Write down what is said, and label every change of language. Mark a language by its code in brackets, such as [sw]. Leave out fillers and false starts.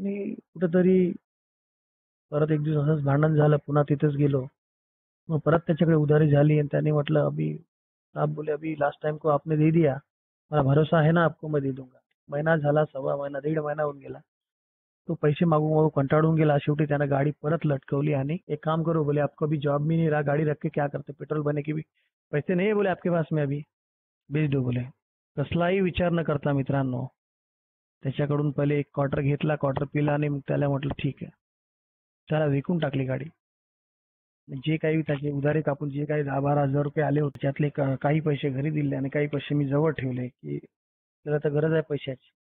[mr] आणि कुठेतरी परत एक दिवस असंच भांडण झालं, पुन्हा तिथेच गेलो. मग परत त्याच्याकडे उधारी झाली आणि त्याने म्हटलं [hi] अभी, आप बोले अभी लास्ट टाइम को आपने दे दिया, मला भरोसा है ना आपको, मैं दे दूंगा. [mr] महिना झाला, सव्वा महिना, 1.5 महिना होऊन गेला. तो पैसे मागू मागू कंटाळून गेला. शेवटी त्यानं गाडी परत लटकवली आणि [hi] एक काम करो बोले, आपको अभी जॉब भी नहीं रहा, गाड़ी रख के क्या करते, पेट्रोल भरने के भी पैसे नहीं है बोले आपके पास में, अभी बेच दो बोले. [mr] कसलाही विचार न करता मित्रांनो त्याच्याकडून पहिले एक क्वार्टर घेतला, क्वार्टर पिला आणि मग त्याला म्हटलं ठीक आहे. त्याला विकून टाकली गाडी. जे काही त्याचे उधारे कापून जे काही 10-12 हजार रुपये आले होते, त्यातले काही पैसे घरी दिले आणि काही पैसे मी जवळ ठेवले की त्याला तर गरज आहे पैशाची.